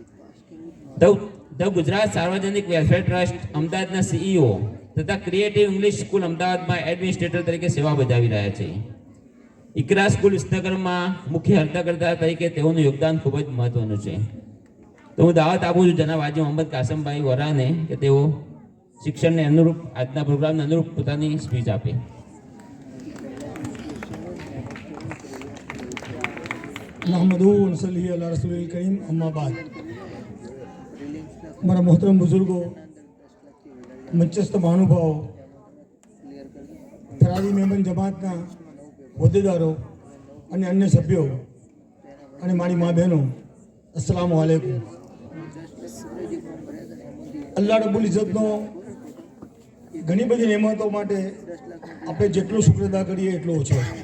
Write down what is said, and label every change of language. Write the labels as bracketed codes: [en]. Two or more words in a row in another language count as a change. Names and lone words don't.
[gu] ધ ગુજરાત સાર્વજનિક વેલફેર ટ્રસ્ટ અમદાવાદના સીઈઓ તથા ક્રિએટિવ ઇંગ્લિશ સ્કૂલ અમદાવાદમાં એડમિનિસ્ટ્રેટર તરીકે સેવા બજાવી રહ્યા છે. ઇકરા સ્કૂલ વિસનગરમાં મુખ્ય હર્તાકર્તા તરીકે તેઓનું યોગદાન ખૂબ જ મહત્વનું છે. તો હું દાવત આપું છું જનાબ હાજી મોહમ્મદ કાસમભાઈ વોરાને કે તેઓ શિક્ષણને અનુરૂપ આજના પ્રોગ્રામને અનુરૂપ પોતાની સ્પીચ આપે. [ar] نحمده ونصلي على رسوله الكريم أما بعد. [hi] हमारा मोहतरम बुजुर्गो, मंचस्थ महानुभाव, थरादी मेमन जमातના [gu] હોદ્દેદારો અને અન્ય સભ્યો અને મારી મા બહેનો, [ar] السلام عليكم. الله رب العزة [gu] ઘણી બધી નેમતો માટે આપણે જેટલો શુક્ર અદા કરીએ એટલો ઓછો.